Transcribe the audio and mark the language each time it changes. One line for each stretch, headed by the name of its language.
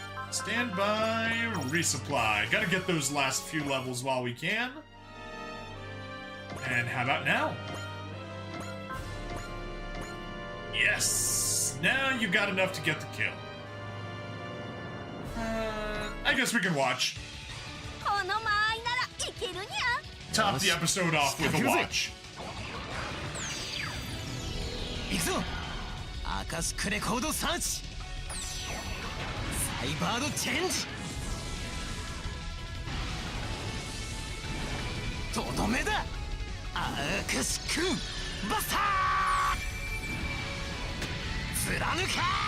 English: Stand by, resupply. Gotta get those last few levels while we can. And how about now? Yes! Now you got enough to get the kill. I guess we can watch.
Japanese: この間合いならいけるにゃ。
English: Top the episode off with a watch.
Japanese: 行くぞアカシックレコードサーチサイバードチェンジとどめだアカシックバスター貫か